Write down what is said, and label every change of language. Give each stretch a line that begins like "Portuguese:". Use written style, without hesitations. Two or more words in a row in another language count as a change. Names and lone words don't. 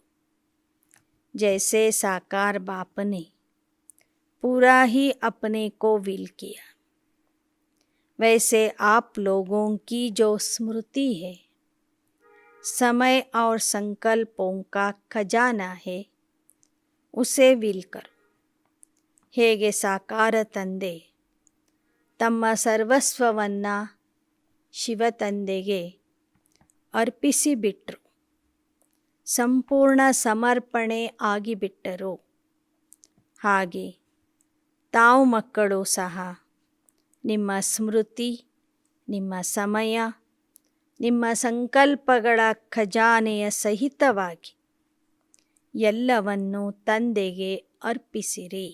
Hindi: जैसे साकार बाप ने पूरा ही अपने को विल किया, वैसे आप लोगों की जो स्मृति है, समय और संकल्पों का खजाना है, उसे विल करो.
Kannada: ಹೇಗೆ ಸಾಕಾರ ತಂದೆ ತಮ್ಮ ಸರ್ವಸ್ವವನ್ನು ಶಿವ ತಂದೆಗೆ ಅರ್ಪಿಸಿಬಿಟ್ರು, ಸಂಪೂರ್ಣ ಸಮರ್ಪಣೆ ಆಗಿಬಿಟ್ಟರು. ಹಾಗೆ ತಾವು ಮಕ್ಕಳು ಸಹ ನಿಮ್ಮ ಸ್ಮೃತಿ, ನಿಮ್ಮ ಸಮಯ, ನಿಮ್ಮ ಸಂಕಲ್ಪಗಳ ಖಜಾನೆಯ ಸಹಿತವಾಗಿ ಎಲ್ಲವನ್ನೂ ತಂದೆಗೆ ಅರ್ಪಿಸಿರಿ.